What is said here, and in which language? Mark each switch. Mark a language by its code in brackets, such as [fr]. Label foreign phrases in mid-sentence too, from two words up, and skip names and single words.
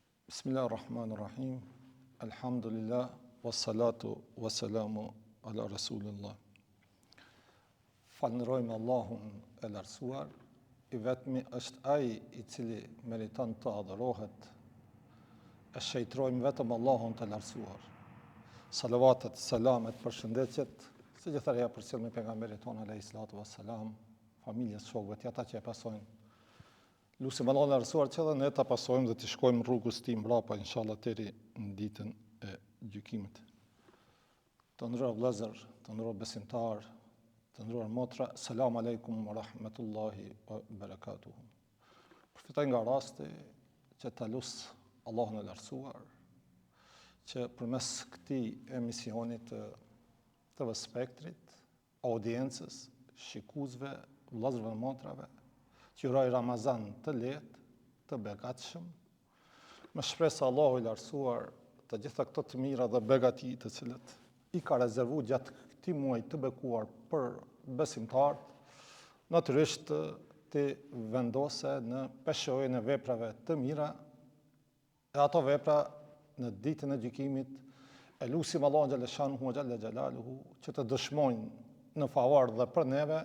[ar] بسم الله الرحمن الرحيم. الحمد لله، والصلاة والسلام على رسول الله. [sq] Falënderojmë Allahun e lartësuar, i vetmi është ai i cili meriton të adhurohet. E shëjtrojmë vetëm Allahun të lartësuar. Salavatet, selamet, përshëndetjet, si gjithëria përcjell me pejgamberin tonë [ar] عليه الصلاة والسلام, [sq] familjes, shokëve të ata që e pasojnë. Lusim Allahun e lartësuar që edhe ne ta pasojmë dhe të shkojmë rrugës tij mbrapa inshallah deri në ditën e gjykimit. Të nderuar vëllezër, të nderuar besimtar, të nderuar motra, [ar] السلام عليكم ورحمة الله وبركاته. [sq] Përfitoj nga rasti që ta lus Allahun e lartësuar që përmes këtij emisioni të TV Spektrit, audiencës, shikuesve, vëllezërve dhe motrave, që uroj Ramazan të lehtë, të begatshëm, me shpresë Allahu i lartësuar të gjitha këto të mira dhe begati të cilët i ka rezervuar gjatë këtij muaji të bekuar për besimtarët, natyrisht të vendose në peshojën e veprave të mira, e ato vepra në ditën e gjykimit e lutim Allahun [ar] جل شأنه جل جلاله [sq] që të dëshmojnë në favor dhe për neve.